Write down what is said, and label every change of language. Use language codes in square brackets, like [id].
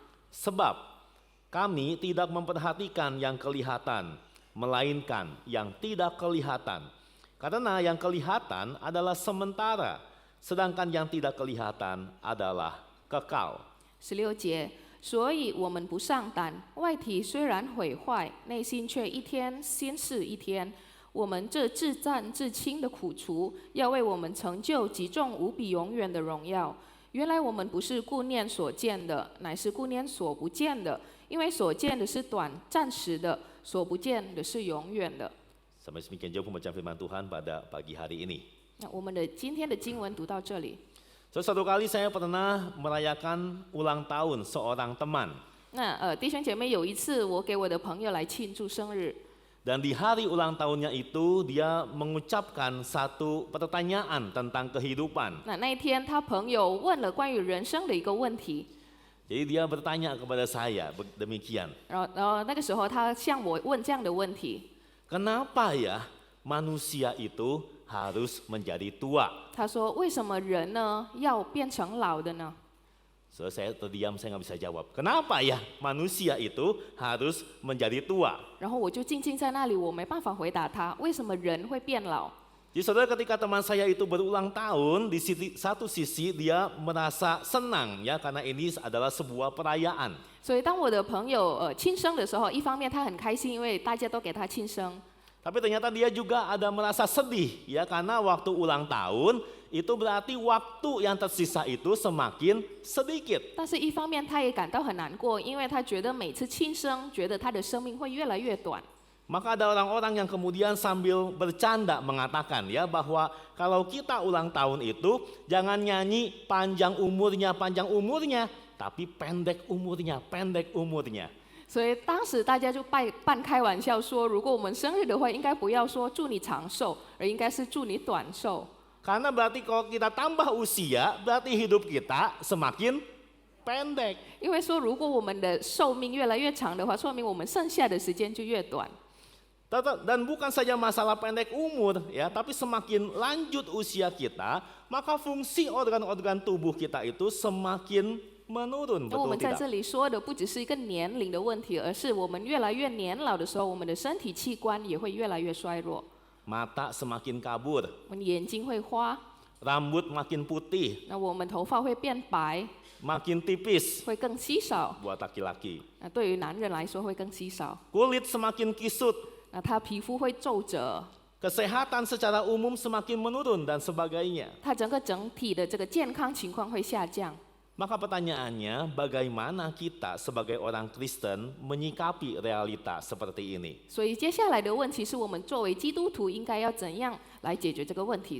[id] Sebab kami tidak memperhatikan yang kelihatan, melainkan yang tidak kelihatan. Karena yang kelihatan adalah sementara, sedangkan yang tidak kelihatan adalah kekal. [zh] 16节，所以我们不上胆，外体虽然毁坏，内心却一天新似一天。我们这自战自轻的苦楚，要为我们成就极重无比永远的荣耀。原来我们不是顾念所见的，乃是顾念所不见的，因为所见的是暂时的，所不见的是永远的。 [id] Sampai demikian jauh pembacaan firman Tuhan pada pagi hari ini. [zh] 那我们的今天的经文读到这里。 [id] Suatu kali saya pernah merayakan ulang tahun seorang teman. [zh] 那弟兄姐妹，有一次我给我的朋友来庆祝生日， [id] Dan di hari ulang tahunnya itu dia mengucapkan satu pertanyaan tentang kehidupan. [zh] 那一天他朋友问了关于人生的一个问题， [id] Jadi dia bertanya kepada saya demikian. [zh] 然后那个时候他向我问这样的问题， [id] Kenapa ya manusia itu harus menjadi tua? [zh] 他说：“为什么人呢要变成老的呢？” [id] So, saya terdiam, saya nggak bisa jawab. Kenapa ya manusia itu harus menjadi tua? [zh] 然后我就静静在那里，我没办法回答他，为什么人会变老？ [id] Jadi saudara, ketika teman saya itu berulang tahun, di satu sisi dia merasa senang ya, karena ini adalah sebuah perayaan. [zh] 所以当我的朋友庆生的时候，一方面他很开心，因为大家都给他庆生。 [id] Tapi ternyata dia juga ada merasa sedih ya, karena waktu ulang tahun itu berarti waktu yang tersisa itu semakin sedikit. [zh] 但是一方面他也感到很难过，因为他觉得每次庆生，觉得他的生命会越来越短。 [id] Maka ada orang-orang yang kemudian sambil bercanda mengatakan ya, bahwa kalau kita ulang tahun itu jangan nyanyi panjang umurnya, tapi pendek umurnya. [zh] 所以当时大家就半开玩笑说，如果我们生日的话，应该不要说祝你长寿，而应该是祝你短寿。 [id] Karena berarti kalau kita tambah usia, berarti hidup kita semakin pendek. [zh] 因为说如果我们的寿命越来越长的话，说明我们剩下的时间就越短。 [id] Dan bukan saja masalah pendek umur ya, tapi semakin lanjut usia kita, maka fungsi organ-organ tubuh kita itu semakin menurun, [zh] 那我们在 [id] tidak? [zh] 这里说的不只是一个年龄的问题，而是我们越来越年老的时候，我们的身体器官也会越来越衰弱。 [id] Mata semakin kabur, [zh] 我们眼睛会花， [id] rambut makin putih, [zh] 那我们头发会变白， [id] makin tipis [zh] 会更稀少。 [id] buat laki-laki. [zh] 那对于男人来说会更稀少。 [id] Kulit semakin kisut, [zh] 那他皮肤会皱褶， [id] kesehatan secara umum semakin menurun dan sebagainya. [zh] 他整体的这个健康情况会下降。 [id] Maka pertanyaannya, bagaimana kita sebagai orang Kristen menyikapi realita seperti ini? [zh] 所以接下来的问题是我们作为基督徒应该要怎样来解决这个问题？